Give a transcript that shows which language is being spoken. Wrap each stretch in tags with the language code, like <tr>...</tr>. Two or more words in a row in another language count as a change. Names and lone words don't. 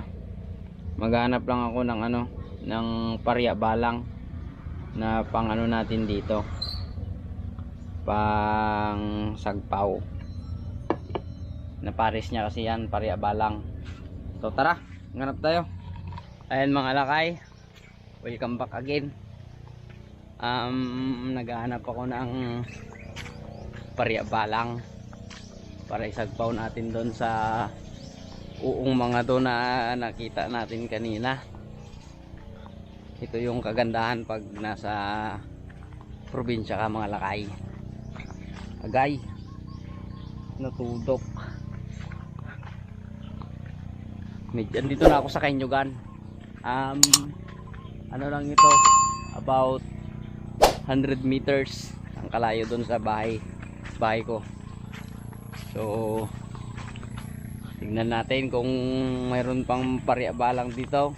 <tl>Maghanap lang ako ng ng parya balang na pang natin dito. Pang sagpaw. Na pares niya kasi yan, parya balang. So tara, hanap tayo. Ayan mga lakay. Welcome back again. Naghahanap ako ng parya balang para isagpaw natin doon sa uong mga doon na nakita natin kanina. Ito yung kagandahan pag nasa probinsya ka mga lakay.</tl> <ilo>Agay natudok.</ilo> <tl>Medyo dito na ako sa Kainyugan. Ano lang ito, about 100 meters ang kalayo doon sa bahay ko. So tignan natin kung mayroon pang parya balang dito.</tl>